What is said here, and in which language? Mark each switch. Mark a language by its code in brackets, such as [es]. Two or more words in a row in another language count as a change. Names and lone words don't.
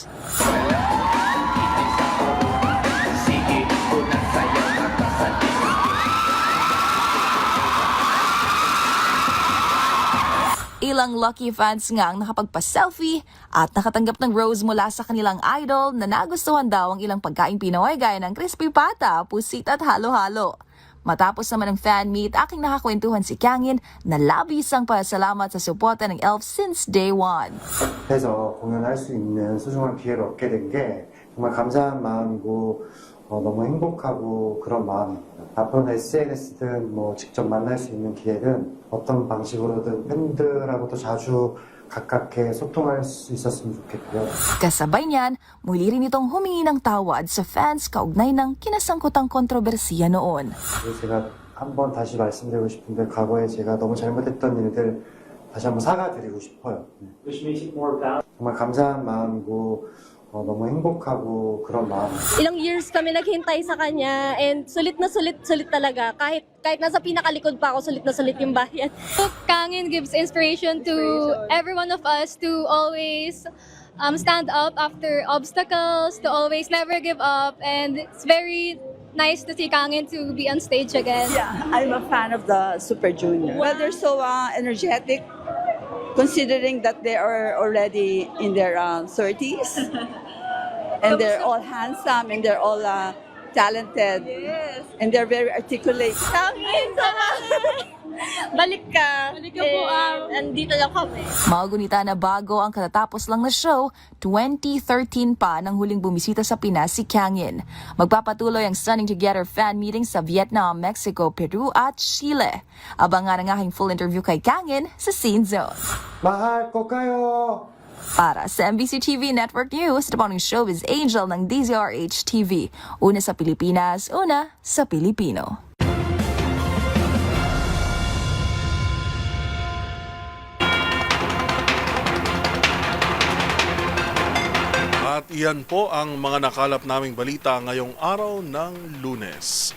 [tl] Ilang lucky fans nga ang nakapagpa-selfie at nakatanggap ng rose mula sa kanilang idol na nagustuhan daw ang ilang pagkain Pinoy gaya ng crispy pata, pusit at halo-halo. Matapos naman ng [en] fan meet, [tl] aking nakakwentuhan si Kangin na labis ang pasalamat sa suporta ng Elves [en] since day one. [ko] 그래서 공연할 수 있는 소중한 기회를 얻게 된 게 정말 감사한 마음이고 너무 행복하고 그런 마음입니다. 앞으로는 SNS든 뭐 직접 만날 수 있는 기회는 어떤 방식으로든 팬들하고도 자주 가깝게 소통할 수 있었으면 좋겠고요. [tl] Kasabay niyan, muli rin itong humingi ng tawad sa fans kaugnay ng kinasangkutang kontrobersiya noon. [ko] 제가 한번 다시 말씀드리고 싶은데 과거에 제가 너무 잘못했던 일들 다시 한번 사과드리고 싶어요. 정말 감사한 마음이고 너무 행복하고 그런 마음. [tl] Ilang years kami naghintay sa kanya and sulit talaga. Kahit nasa pinakalikod pa ako, sulit yung bayan. [en] Kangin gives inspiration to every one of us to always stand up after obstacles, to always never give up, and it's very nice to see Kangin to be on stage again. Yeah, I'm a fan of the Super Junior. Well, they're so energetic, considering that they are already in their 30s. And they're all handsome and they're all talented. Yes. And they're very articulate. [tl] Balik ka. Balik ka po. Andito lang kami. Magunita na bago ang katatapos lang na show, 2013 pa nang huling bumisita sa Pinas si Kang In. Magpapatuloy ang Stunning Together fan meeting sa Vietnam, Mexico, Peru at Chile. Abangan ang aking [en] full interview [tl] kay Kang In sa Scene Zone. mahal ko kayo. Para sa MBC TV Network News, ito po ang Showbiz Angel ng DZRH TV. Una sa Pilipinas, una sa Pilipino. At iyan po ang mga nakalap naming balita ngayong araw ng Lunes.